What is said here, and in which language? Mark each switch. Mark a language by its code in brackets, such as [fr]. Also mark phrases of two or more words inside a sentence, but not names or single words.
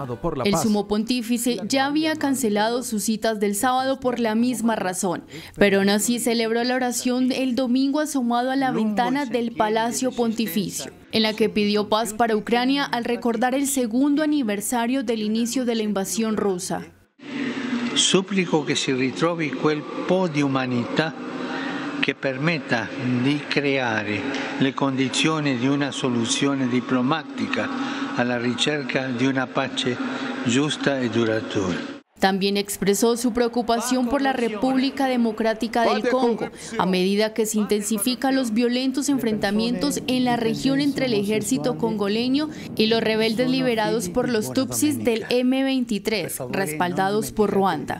[es] El sumo pontífice ya había cancelado sus citas del sábado por la misma razón, pero aún así celebró la oración el domingo asomado a la ventana del Palacio Pontificio, en la que pidió paz para Ucrania al recordar el segundo aniversario del inicio de la invasión rusa. [it] Supplico che si ritrovi quel po' di umanità che permetta di creare le condizioni di una soluzione diplomatica alla ricerca di una pace giusta e duratura. [es] También expresó su preocupación por la República Democrática del Congo, a medida que se intensifican los violentos enfrentamientos en la región entre el ejército congoleño y los rebeldes liberados por los Tutsis del M23, respaldados por Ruanda.